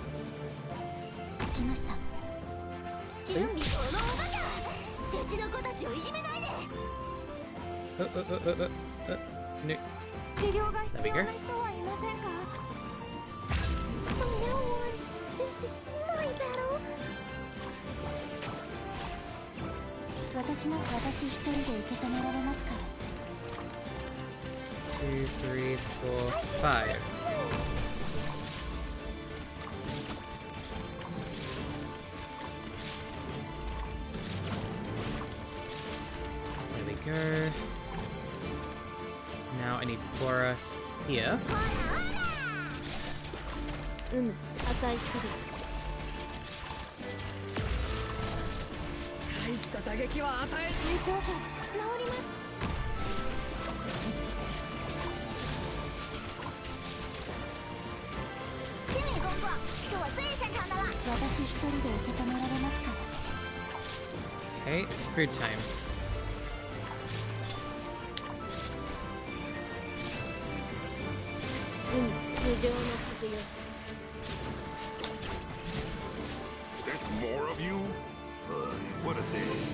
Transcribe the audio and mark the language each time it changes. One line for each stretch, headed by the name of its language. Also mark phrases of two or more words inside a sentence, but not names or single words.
English: Please? No. There we go. This is my battle.
Japanese: 私一人で受け止められますから。
English: 2, 3, 4, 5. There we go. Now I need Flora here.
Japanese: 赤い光。大した打撃は与え治ります。
Chinese: 清理工作是我最擅长的了。
Japanese: 私一人で受け止められますから。
English: Okay, food time. There's more of you? What a day.